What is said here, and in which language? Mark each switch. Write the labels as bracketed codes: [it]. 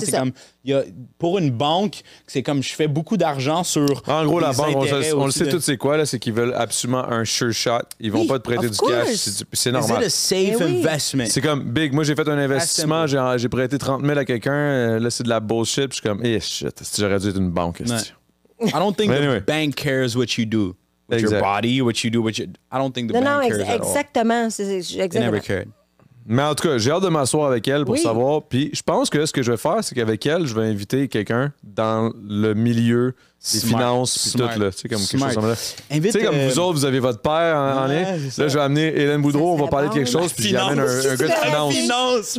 [fr] C'est comme, pour une banque, c'est comme je fais beaucoup d'argent sur. En gros, la banque, on le sait tout, c'est quoi, là, c'est qu'ils veulent absolument un [en] sure shot. [fr] Ils vont pas te prêter du cash. C'est normal. C'est le [en] safe investment. [fr] C'est comme, big, moi, j'ai fait un investissement, j'ai prêté 30 000 à quelqu'un, là, c'est de la bullshit, puis je suis comme, shit, j'aurais dû être une banque. [en] I don't think the bank cares what you do with your body, what you do, I don't think the bank cares at all. [fr] Exactement. [en] They never cared. [fr] Mais en tout cas, j'ai hâte de m'asseoir avec elle pour savoir. Puis je pense que ce que je vais faire, c'est qu'avec elle, je vais inviter quelqu'un dans le milieu des finances puis tout, là. Tu sais, comme quelque chose comme ça. Tu sais, comme vous autres, vous avez votre père en lien. Là, je vais amener Hélène Boudreau, on va parler de quelque chose, puis j'amène un gars de finance.